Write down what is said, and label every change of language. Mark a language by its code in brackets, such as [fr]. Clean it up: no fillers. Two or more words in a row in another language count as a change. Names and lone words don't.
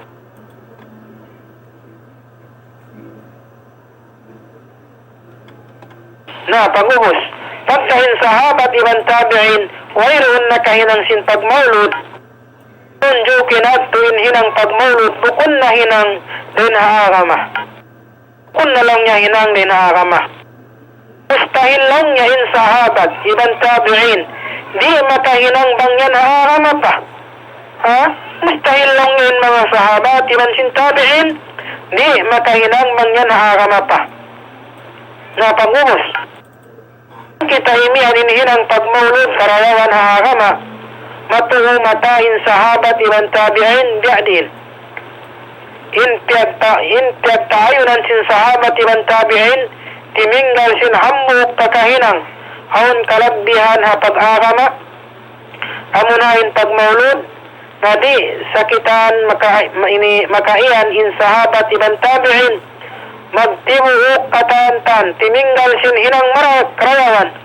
[tsg] Na pagubos, pagkahin sahabat ibang tabi'in, wayroon na kahinang sin pagmaulud, tunjo kinadtuin hinang pagmaulod bukun na hinang din haarama. Bukun na lang niya hinang din haarama. Mustahil lang niya in sahabat, ibang tabi'in. Di makahinang bang yan haarama pa. Ha? Mustahil lang yun mga sahabat, ibang sintabi'in. Di makahinang bang yan haarama pa. Napangubos. Kita imihan hinang pagmaulod karayawan haarama. Matuho matain sahabat ibang tabi'in bi'adin. Intiag taayunan sin sahabat ibang tabi'in timinggal sin hambuk kakahinang aun kalagbihan ha pag-arama amunahin pagmaulod na di sakitan makaian in sahabat ibang tabi'in magtibuuk katantan timinggal sin hinang marak karayawan.